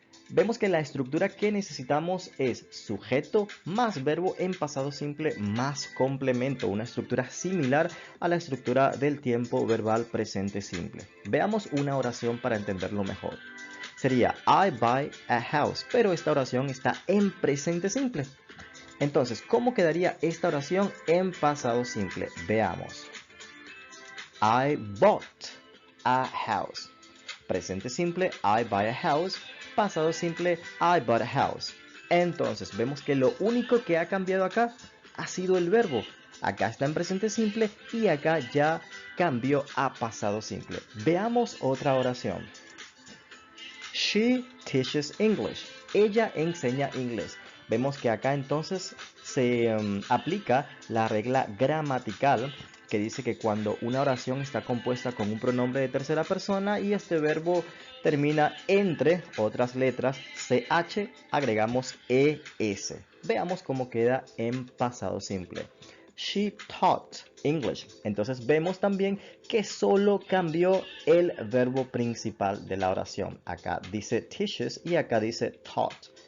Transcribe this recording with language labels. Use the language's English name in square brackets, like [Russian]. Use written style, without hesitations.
[Spanish] Vemos que la estructura que necesitamos es sujeto más verbo en pasado simple más complemento, una estructura similar a la estructura del tiempo verbal presente simple. Veamos una oración para entenderlo mejor. Sería [English] I buy a house, [Spanish] pero esta oración está en presente simple. Entonces, ¿cómo quedaría esta oración en pasado simple? Veamos. [English] I bought a house. [Spanish] Presente simple, [English] I buy a house. [Spanish] Pasado simple, [English] I bought a house. [Spanish] Entonces, vemos que lo único que ha cambiado acá ha sido el verbo. Acá está en presente simple y acá ya cambió a pasado simple. Veamos otra oración. [English] She teaches English. [Spanish] Ella enseña inglés. Vemos que acá entonces se aplica la regla gramatical que dice que cuando una oración está compuesta con un pronombre de tercera persona y este verbo termina entre otras letras CH, agregamos ES. Veamos cómo queda en pasado simple. [English] She taught English. [Spanish] Entonces vemos también que solo cambió el verbo principal de la oración. Acá dice teaches y acá dice taught.